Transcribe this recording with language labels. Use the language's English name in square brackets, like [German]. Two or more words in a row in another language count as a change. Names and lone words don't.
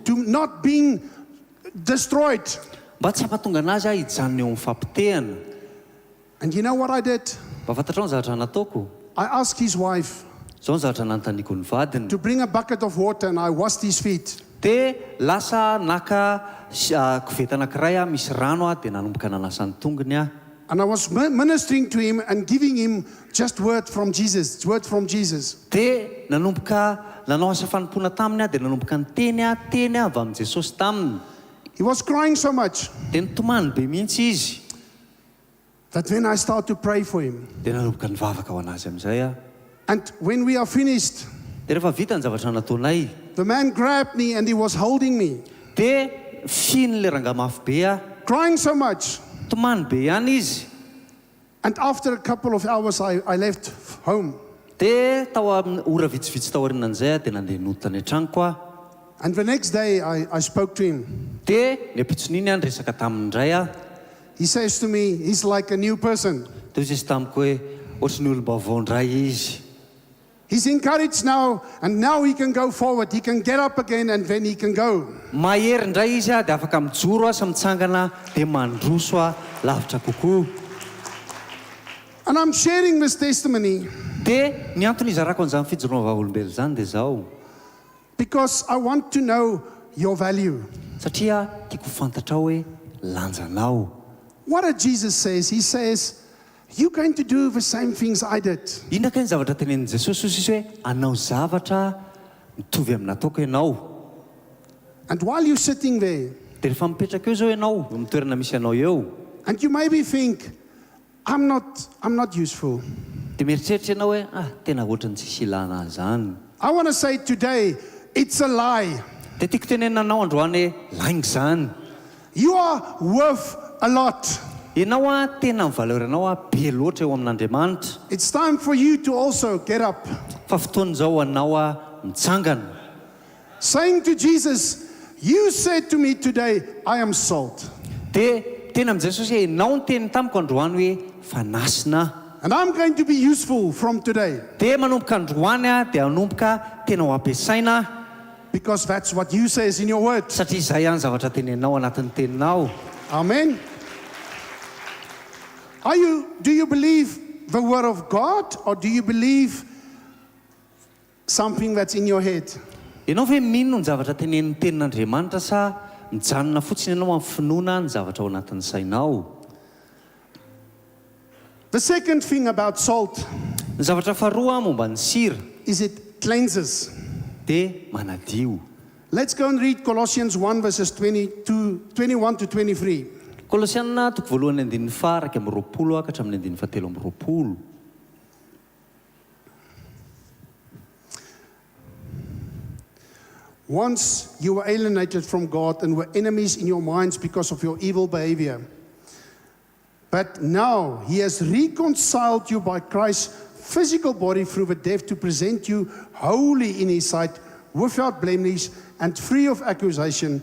[English] to not being destroyed. [Malagasy] mba tsy hampatonga anazy hijanona eo amin'ny fampitehana. [English] And you know what I did? [Malagasy] Mba fantatrao ny zavatra nataoko. [English] I asked his wife [Malagasy] Zao ny zavatra nanontaniko ny vadiny. [English] to bring a bucket of water and I washed his feet. [Malagasy] Dia lasa naka koveta anankiray misy rano dia nanomboka nanasa ny tongony [English] And I was ministering to him and giving him just word from Jesus, word from Jesus. [Malagasy] dia nanomboka nanao asa fanompona taminy dia nanomboka niteny teny avy amin'ny Jesosy taminy. [English] He was crying so much [Malagasy] Dia nitomany be mihitsy izy. [English] that when I started to pray for him, [Malagasy] Dia nanomboka nivavaka ho anazy amin'izay [English] and when we are finished, [Malagasy] Dia rehefa vita ny zavatra nataonay, [English] the man grabbed me and he was holding me, [Malagasy] dia finy le rangamafy be [English] crying so much. [Malagasy] tomany be ihany izy. [English] And after a couple of hours, I left home. [Malagasy] Dia tao amin'ny ora vitsivitsy tao aorianan'izay dia nandeha noditra ny an-tranoko [English] And the next day, I spoke to him. [Malagasy] Dia ny ampitson'iny resaka taminy indray [English] He says to me, he's like a new person. [Malagasy] Dia izy tamiko hoe ohatry ny olom-baovao indray izy. [English] He's encouraged now, and now he can go forward. He can get up again, and then he can go. [Malagasy] Mahery indray izy dia afaka mijoro sy mitsangana dia mandroso lavitra kokoa. [English] And I'm sharing this testimony [Malagasy] Dia ny antony izarako an'izany fijoroana vavolombelona izany dia izao. [English] because I want to know your value. [Malagasy] Satria tiako fantatra hoe lanjanao. [English] What did Jesus says? He says, you're going to do the same things I did. [Malagasy] Inona ka ny zavatra tenenin' Jesosy izy hoe anao zavatra mitovy amin'ny nataoko ianao. [English] And while you're sitting there, [Malagasy] Dia rehefa mipetraka eo zao ianao eo amin'ny toerana misy anao eo, [English] and you maybe think, I'm not useful. [Malagasy] dia mieritreritra ianao hoe tena ohatrany tsisy ilana zany. [English] I want to say today, it's a lie. [Malagasy] Dia tiako tenenina anao androany lainga zany. [English] You are worth a lot. [Malagasy] Ianao tena mivaleuranao be loatra eo amin'Andriamanitra. [English] It's time for you to also get up. [Malagasy] Fa fotoan'izao anao mitsangana. [English] Saying to Jesus, you said to me today, I am salt. [Malagasy] Dia tena amin'i Jesosy hoe ianao ny teny tamiko androany hoe fanasina. [English] And I'm going to be useful from today. [Malagasy] Dia manomboka androany dia manomboka tena ho ampiasaina. [English] Because that's what you says in your word. [Malagasy] Satria izay ihany zavatra teneninao anatin'ny teninao. Amen. [English] Do you believe the word of God, or do you believe something that's in your head? [Malagasy] Ianao ve mino ny zavatra tenenin'ny tenin'Andriamanitra sa mijanona fotsiny ianao amin'ny finoana ny zavatra ao anatin'ny sainao. [English] The second thing about salt [Malagasy] Ny zavatra faharoa momba ny sira [English] is it cleanses. [Malagasy] dia manadio. [English] Let's go and read Colossians 1 verses 21 to 23. [Malagasy] Kolosianina toko voalohany andininy faraka amin'ny roapolo ka hatramin'ny andininy fahatelo amin'ny roapolo. [English] Once you were alienated from God and were enemies in your minds because of your evil behavior. But now he has reconciled you by Christ's physical body through the death to present you holy in his sight, without blemish and free of accusation.